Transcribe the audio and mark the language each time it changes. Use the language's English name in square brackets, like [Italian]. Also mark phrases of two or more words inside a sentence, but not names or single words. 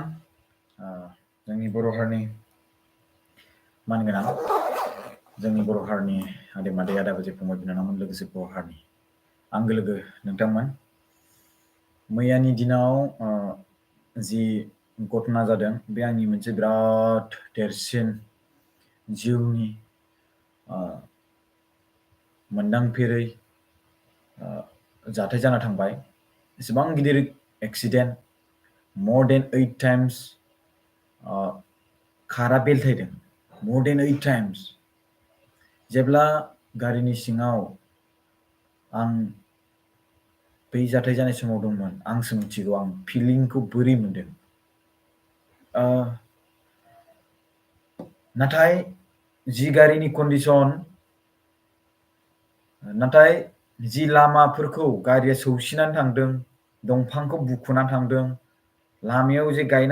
[Bodo] जोंनि बर' हारिनि मानगोनां जोंनि बर' हारिनि आदै मादै आदा बाजै फंबाय बिनानावमोन लोगोसे बर' हारिनि आंगो लोगो नोंथांमोन मैयानि दिनाव जि घटना जादों बे आंनि मोनसे बिराद देरसिन जिउनि मोनदांफेरै जाथाय जाना थांबाय। एसेबां गिदिर एक्सिडेन्ट [English] more than 8 times [Bodo] कारा बेलथायदों [English] more than 8 times। [Bodo] जेब्ला गारिनि सिङाव आं बै जाथाय जानाय समाव दंमोन आंसो मिथिगौ आं फिलिंखौ बोरै मोनदों। नाथाय जि गारिनि कन्डिसन नाथाय जि लामाफोरखौ गारिया सौसिनानै थांदों दंफांखौ बुखुनानै थांदों लामायाव जे गायना